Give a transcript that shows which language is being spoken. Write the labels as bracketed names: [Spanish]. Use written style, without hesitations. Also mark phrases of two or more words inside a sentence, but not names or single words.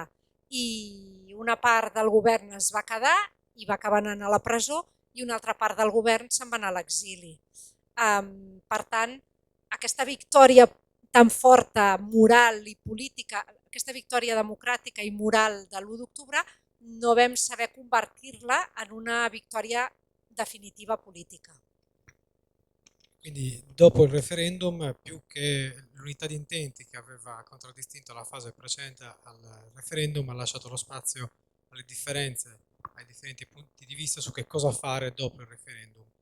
[Catalan] I una part del govern es va quedar i va acabar anant a la presó i una altra part del govern se'n va anar a l'exili. Per tant, aquesta victòria tan forta, moral i política, aquesta victòria democràtica i moral de l'1 d'octubre, no vam saber convertir-la en una [Italian] vittoria definitiva politica. Quindi dopo il referendum, più che l'unità di intenti che aveva contraddistinto la fase precedente al referendum, ha lasciato lo spazio alle differenze, ai differenti punti di vista su che cosa fare dopo il referendum.